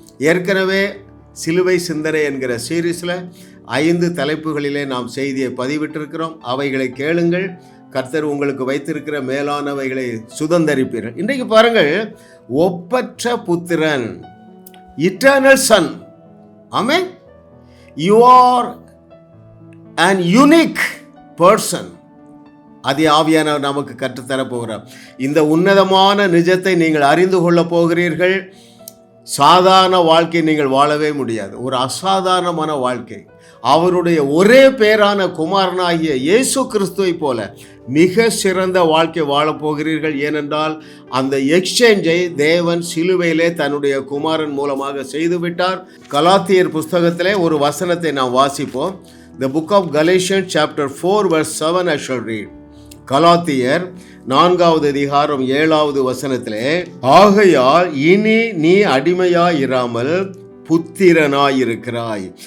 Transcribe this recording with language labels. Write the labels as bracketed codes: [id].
[ta] ஏற்கனவே சிலுவை சிந்தனை என்கிற சீரீஸில் 5 தலைப்புகளிலே நாம் செய்தியை பதிவிட்டிருக்கிறோம். அவைகளை கேளுங்கள். கர்த்தர் உங்களுக்கு வைத்திருக்கிற மேலானவைகளை சுதந்தரிப்பீர்கள். இன்றைக்கு பாருங்கள், ஒப்பற்ற புத்திரன், eternal Sun. Amen. [en] You are an unique person. [ta] அதை ஆவியானவர் நமக்கு கற்றுத்தர போகிறார். இந்த உன்னதமான நிஜத்தை நீங்கள் அறிந்து கொள்ள போகிறீர்கள். சாதாரண வாழ்க்கை நீங்கள் வாழவே முடியாது. ஒரு அசாதாரணமான வாழ்க்கை. அவருடைய ஒரே பேரான குமாரனாகிய இயேசு கிறிஸ்துவை போல மிக சிறந்த வாழ்க்கை வாழப்போகிறீர்கள். ஏனென்றால் அந்த எக்ஸ்சேஞ்சை தேவன் சிலுவையிலே தன்னுடைய குமாரன் மூலமாக செய்துவிட்டார். கலாத்தியர் புஸ்தகத்திலே ஒரு வசனத்தை நாம் வாசிப்போம். [en] The book of Galatians chapter 4 verse 7 I shall read. [ta] கலாத்தியர் 4வது அதிகாரம் 7வது வசனத்திலே, ஆகையால் இனி நீ அடிமையாயிராமல் புத்திரனாயிருக்கிறாய்.